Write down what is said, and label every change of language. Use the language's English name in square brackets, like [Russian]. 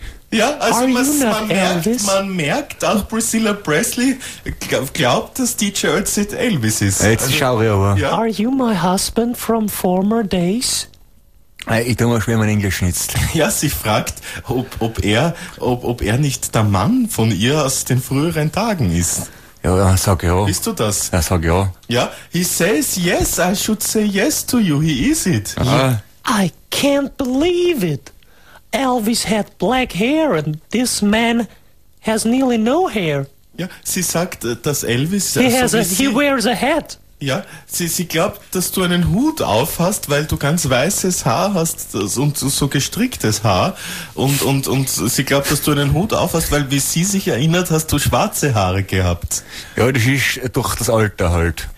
[German] Ja, also man merkt, auch Priscilla Presley glaubt, dass DJ Ötzi Elvis ist. Jetzt schau ich aber. Ja. [English] Are you my husband from former days? [German] Ich tue mal schwer mein Englisch schnitzt. Ja, sie fragt, ob er nicht der Mann von ihr aus den früheren Tagen ist. Ja, sag ja. Bist du das? Ja, sag ja. Ja, [English] he says yes, I should say yes to you, he is it. Aha. I can't believe it. Elvis had black hair and this man has nearly no hair. [German] Ja, sie sagt, dass Elvis... [English] He wears a hat. [German] Ja, sie glaubt, dass du einen Hut auf hast, weil du ganz weißes Haar hast und so gestricktes Haar. Und sie glaubt, dass du einen Hut auf hast, weil, wie sie sich erinnert, hast du schwarze Haare gehabt. Ja, das ist durch das Alter halt.